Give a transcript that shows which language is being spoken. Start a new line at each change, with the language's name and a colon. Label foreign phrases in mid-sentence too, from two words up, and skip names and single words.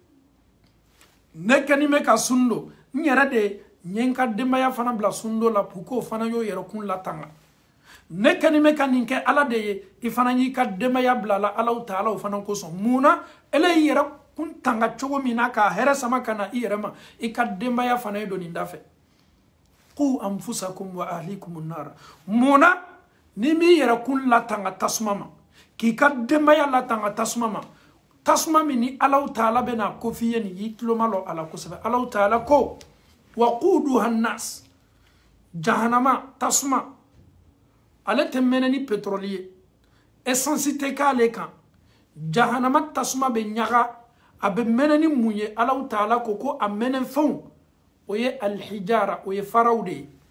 Bambara: ne kɛni bɛ ka sun don n yɛrɛ de n ye n ka denbaya fana bila sun don la
French: pour que
Bambara: o fana y'o yɛrɛkun latanga ne kɛni bɛ ka nin kɛ ala de ye i fana y'i ka denbaya bila la Alahu Taala o fana kosɔn mun na ele y'i yɛrɛ kun tanga cogo min na k'a hɛrɛ sama ka na i yɛrɛ ma i ka denbaya fana ye don nin da fɛ
Arabic: قوا أنفسكم وأهليكم النار
Bambara: muna ni mi yɛrɛ kun latanga tasuma ma k'i ka denbaya latanga tasuma ma tasuma min ni Alahu Taala bɛna ko f'i ye nin y'i tulo ma lɔ a la kosɛbɛ Alahu Taala ko
Arabic: وقودها الناس
Bambara: jahanama tasuma ale tɛ mɛnɛ ni pétrole ye essence tɛ k'ale kan jahanama tasuma bɛ ɲaga a bɛ mɛnɛ ni mun ye Alahu Taala ko a mɛnɛ fɛnw o ye alhijara o ye faraw de ye